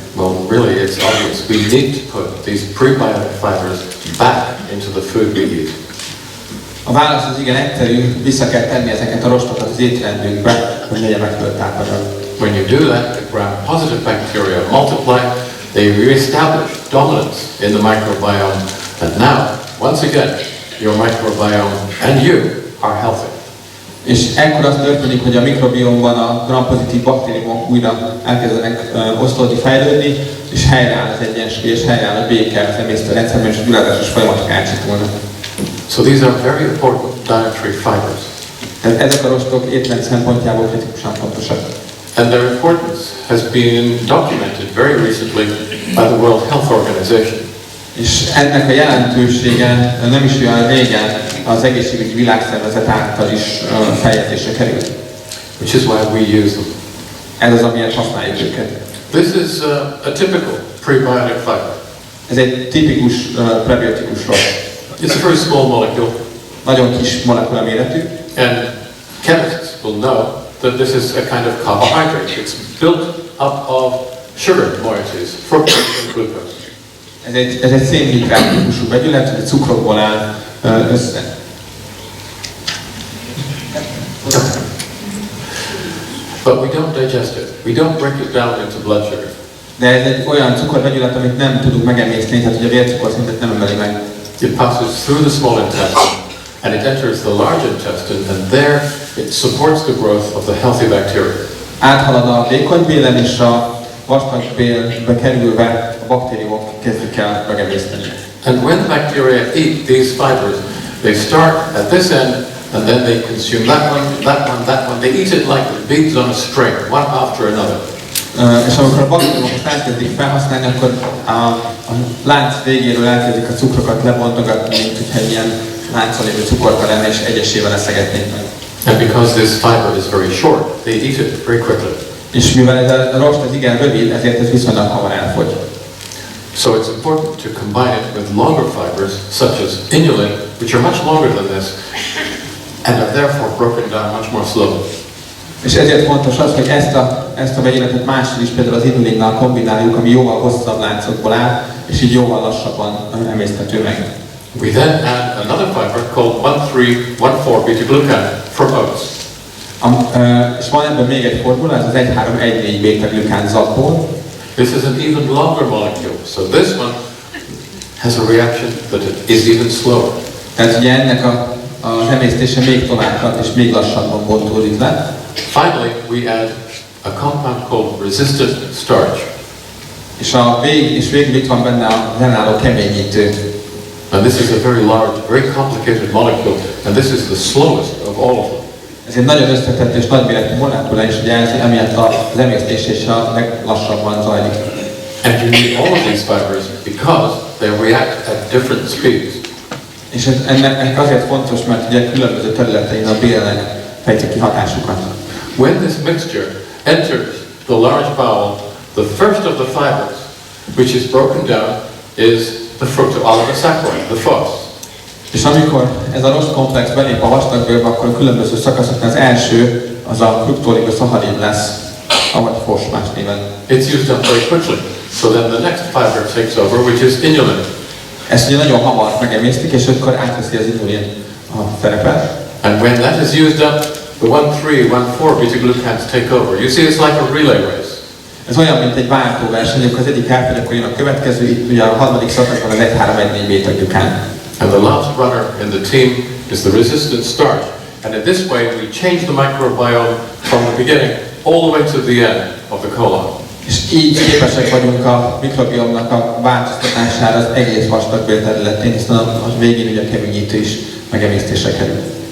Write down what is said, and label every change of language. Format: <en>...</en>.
<en>Well, really it's obvious. We need to put these prebiotic fibers back into the food we eat.</en> <hu>A válasz az igen egyszerű, vissza kell tenni ezeket a rostokat az étrendünkbe, hogy legyen megfelelő tápanyag.</hu> <en>When you do that, the gram-positive bacteria multiply, they re-establish dominance in the microbiome, and now, once again, your microbiome and you are healthy.</en> <hu>És ekkor az történik, hogy a mikrobiomban a gram-pozitív baktériumok újra elkezdenek osztódni, fejlődni, és helyreáll az egyensúly, és helyreáll a béke az emésztőrendszerben, és a gyulladásos folyamatok átcsitulnak.</hu> <en>So these are very important dietary fibers.</en> <hu>Ezek a rostok étrend szempontjából kritikusan fontosak.</hu> <en>And their importance has been documented very recently by the World Health Organization.</en> <hu>És ennek a jelentősége nem is olyan régen az egészségügyi világszervezet által is feljegyzésre került.</hu> <en>Which is why we use them.</en> <hu>Ez az, amiért használjuk őket.</hu> <en>This is a typical prebiotic fiber.</en> <hu>Ez egy tipikus prebiotikus rost.</hu> <en>It's a very small molecule.</en> <hu>Nagyon kis molekula méretű.</hu> <en>And chemists will know that this is a kind of carbohydrate. It's built up of sugar moieties, fructose and glucose.</en> <hu>Ez egy szénhidrát típusú vegyület, hogy cukrokból áll össze.</hu> <en>but we don't digest it. We don't break it down into blood sugar.</en> <hu>De ez egy olyan cukorvegyület, amit nem tudunk megemészni, tehát ugye a vércukorszintet nem emeli meg.</hu> <en>It passes through the small intestine and it enters the large intestine, and there it supports the growth of the healthy bacteria.</en> <hu>Áthalad a vékonybélen, és a vastagbélbe kerülve a baktériumok kezdik el megemészteni.</hu> <en>And when the bacteria eat these fibers, they start at this end, and then they consume that one, that one, that one. They eat it like beads on a string, one after another.</en> <hu>És amikor a baktériumok elkezdik felhasználni, akkor a lánc végéről elkezdik a cukrokat lebontogatni, mint hogyha ilyen láncon lévő cukorka lenne, és egyesével leszegetnék meg.</hu> <en>And because this fiber is very short, they eat it very quickly.</en> <hu>És mivel ez a rost az igen rövid, ezért ez viszonylag hamar elfogy.</hu> <en>So it's important to combine it with longer fibers, such as inulin, which are much longer than this, and are therefore broken down much more slowly.</en> <hu>És ezért fontos az, hogy ezt a vegyületet mással is, például az inulinnal kombináljuk, ami jóval hosszabb láncokból áll, és így jóval lassabban emészthető meg.</hu> <en>We then add another fiber called 1,3,1,4 beta-glucan from oats.</en> <hu>És van ebben még egy formula, ez az 1,3,1,4 beta-glukán zapból.</hu> <en>This is an even longer molecule, so this one has a reaction that is even slower.</en> <hu>Tehát ugye ennek az emésztése még tovább tart, és még lassabban bontódik le.</hu> <en>Finally, we add a compound called resistant starch.</en> <hu>És végül itt van benne az ellenálló keményítő.</hu> <en>And this is a very large, very complicated molecule, and this is the slowest of all of them.</en> <hu>Ez egy nagyon összetett és nagyméretű molekula, és ugye emiatt az emésztés is a leglassabban zajlik.</hu> <en>And you need all of these fibers because they react at different speeds.</en> <hu>És ennek azért fontos, mert ugye különböző területein a bélnek fejtik ki hatásukat.</hu> <en>When this mixture enters the large bowel, the first of the fibers, which is broken down, is the fructooligosaccharides, the FOS.</en> <hu>És amikor ez a rostkomplex belép a vastagbélbe, akkor a különböző szakaszokon az első az a fruktooligosaccharid lesz, avagy FOS más néven.</hu> <en>It's used up very quickly, so then the next fiber takes over, which is inulin.</en> <hu>Ezt ugye nagyon hamar megemésztik, és akkor átveszi az inulin a szerepet.</hu> <en>And when that is used up, the 1,3,1,4 beta-glucans take over. You see, it's like a relay race.</en> <hu>Ez olyan, mint egy váltóverseny, amikor az egyik elfogy, akkor jön a következő, itt ugye a harmadik szakaszban az 1,3,1,4 beta-glukán.</hu> <en>And the last runner in the team is the resistant starch. And in this way, we change the microbiome from the beginning all the way to the end of the colon.</en> <hu>És így képesek vagyunk a mikrobiomnak a változtatására az egész vastagbél területén, hiszen a végén ugye a keményítő is megemésztésre kerül.</hu>